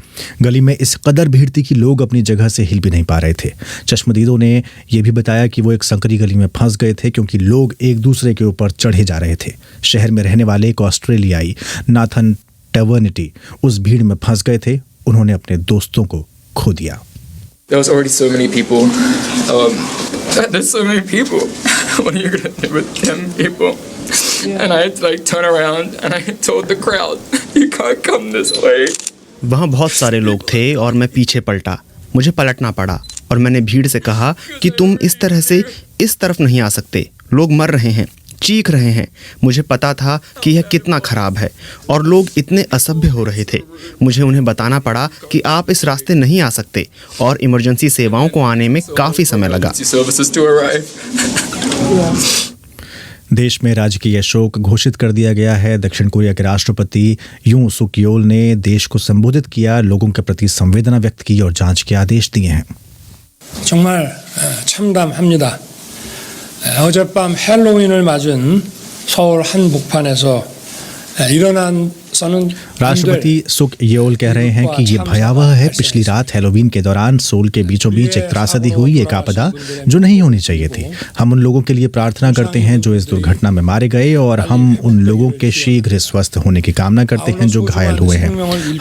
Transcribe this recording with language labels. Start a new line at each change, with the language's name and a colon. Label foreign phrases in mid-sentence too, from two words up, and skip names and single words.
Hindi: गली में इस कदर भीड़ थी कि लोग अपनी जगह से हिल भी नहीं पा रहे थे। चश्मदीदों ने यह भी बताया कि वो एक संकरी गली में फंस गए थे क्योंकि लोग एक दूसरे के ऊपर चढ़े जा रहे थे। शहर में रहने वाले एक ऑस्ट्रेलियाई नाथन टर्वर्निटी उस भीड़ में फंस गए थे। उन्होंने अपने दोस्तों को खो दिया।
English: There was already so many people. There's so many people. What are you gonna do with 10 people? Yeah. And I had to turn around and I told the crowd, you can't come this way.
Hindi: वहाँ बहुत सारे लोग थे और मैं पीछे पलटा। मुझे पलटना पड़ा और मैंने भीड़ से कहा कि तुम इस तरह से इस तरफ नहीं आ सकते। लोग मर रहे हैं, चीख रहे हैं। मुझे पता था कि यह कितना खराब है और लोग इतने असभ्य हो रहे थे। मुझे उन्हें बताना पड़ा कि आप इस रास्ते नहीं आ सकते और इमरजेंसी सेवाओं को आने में काफ़ी समय लगा। देश में राजकीय शोक घोषित कर दिया गया है। दक्षिण कोरिया के राष्ट्रपति यूं सुक योल ने देश को संबोधित किया, लोगों के प्रति संवेदना व्यक्त की और जांच के आदेश दिए हैं।
Korean: 정말 참담합니다. 어젯밤 헬로윈을 맞은 서울 한복판에서 일어난
Hindi: राष्ट्रपति सुक योल कह रहे हैं कि ये भयावह है। पिछली रात हैलोवीन के दौरान सोल के बीचों बीच एक त्रासदी हुई, एक आपदा जो नहीं होनी चाहिए थी। हम उन लोगों के लिए प्रार्थना करते हैं जो इस दुर्घटना में मारे गए और हम उन लोगों के शीघ्र स्वस्थ होने की कामना करते हैं जो घायल हुए हैं।